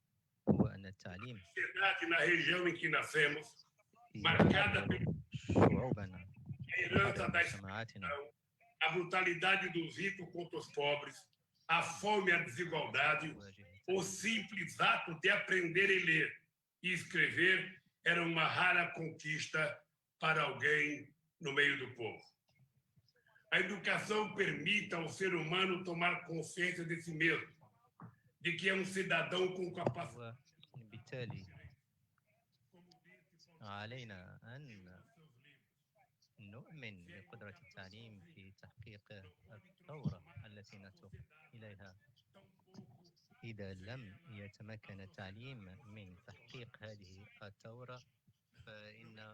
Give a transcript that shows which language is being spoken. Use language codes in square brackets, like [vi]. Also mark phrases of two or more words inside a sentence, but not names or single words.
[pt] A sociedade na região em que nascemos, marcada pela herança da escravidão, a brutalidade dos ricos contra os pobres, a fome e a desigualdade, o simples ato de aprender a ler e escrever era uma rara conquista para alguém no meio do povo. A educação permite ao ser humano tomar consciência de si mesmo, de que é um cidadão com capacidade. [ar] نؤمن بقدرة التعليم في تحقيق الثورة التي نتوق إليها. إذا لم يتمكن التعليم من تحقيق هذه الثورة فإن